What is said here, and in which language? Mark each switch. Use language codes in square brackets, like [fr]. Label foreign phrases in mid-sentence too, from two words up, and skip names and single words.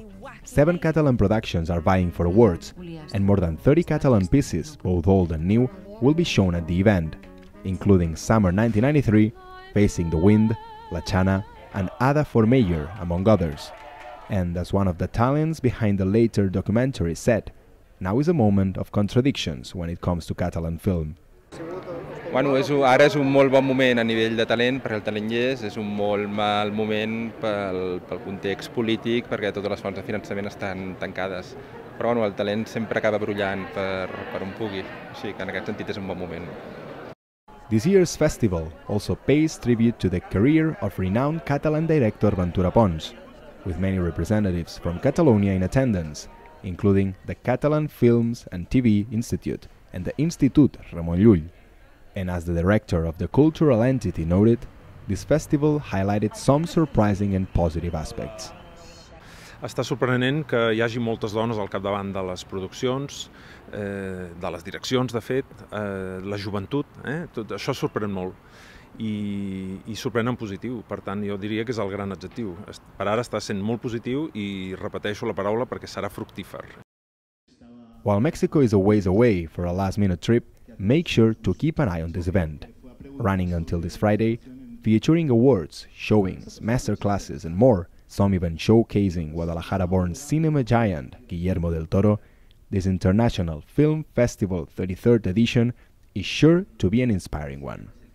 [en] 7 Catalan productions are vying for awards, and more than 30 Catalan pieces, both old and new, will be shown at the event, including Summer 1993, Facing the Wind, La Chana, and Ada for Mayor, among others. And as one of the talents behind the later documentary said, now is a moment of contradictions when it comes to Catalan film. [ca] Bueno, ara és un molt bon moment a nivell de talent, perquè el talent hi és un molt mal moment pel context polític, perquè totes les fonts de finançament estan tancades. Però bueno, el talent sempre acaba brollant per on pugui, així que en aquest sentit és un bon moment. [en] This year's festival also pays tribute to the career of renowned Catalan director Ventura Pons, with many representatives from Catalonia in attendance, including the Catalan Films and TV Institute and the Institut Ramon Llull. And as the director of the cultural entity noted, this festival highlighted some surprising and positive aspects. [ca] Està sorprenent que hi hagi moltes dones al capdavant de les produccions, de les direccions, de fet, la joventut, tot això sorprèn molt i sorprèn en positiu. Per tant, jo diria que és el gran adjectiu. Per ara està sent molt positiu i repeteixo la paraula perquè serà fructífer. [en] While Mexico is a ways away for a last-minute trip, make sure to keep an eye on this event. Running until this Friday, featuring awards, showings, masterclasses and more, some even showcasing Guadalajara-born cinema giant Guillermo del Toro, this International Film Festival 33rd edition is sure to be an inspiring one.